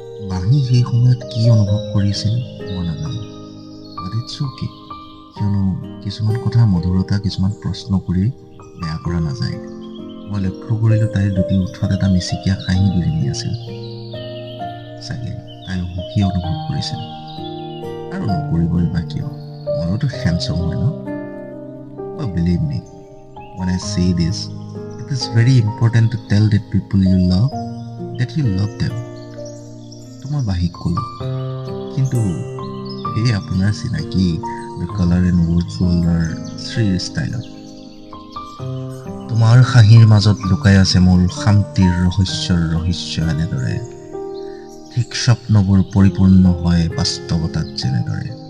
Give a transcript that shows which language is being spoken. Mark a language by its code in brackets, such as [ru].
[as] বাঁহী সেই সময়ত কি অনুভৱ কৰিছিল মই নাজানো। কিয়নো কিছুমান কথাৰ মধুৰতা কিছুমান প্ৰশ্ন কৰি বেয়া কৰা নাযায়। মই লক্ষ্য কৰিলোঁ তাইৰ দুটি ওঠত এটা মিচিকীয়া হাঁহি বিৰিঙি আছিল। চাগে তাই সুখী অনুভৱ কৰিছিল, আৰু নকৰিবই বা কিয়, মইতো হেণ্ডছম হয় ন। [en] But believe me, when I say this, it is very important to tell the people you love that you love them. [as] তো মই বাঁহীক ক'লোঁ, কিন্তু সেই আপোনাৰ চিনাকি The Color and Words Worldৰ শ্ৰীৰ ষ্টাইলত। তোমাৰ হাঁহিৰ মাজত লুকাই আছে মোৰ শান্তিৰ ৰহস্যৰ ৰহস্য এনেদৰে, ঠিক স্বপ্নবোৰ পৰিপূৰ্ণ হয় বাস্তৱতাত যেনেদৰে।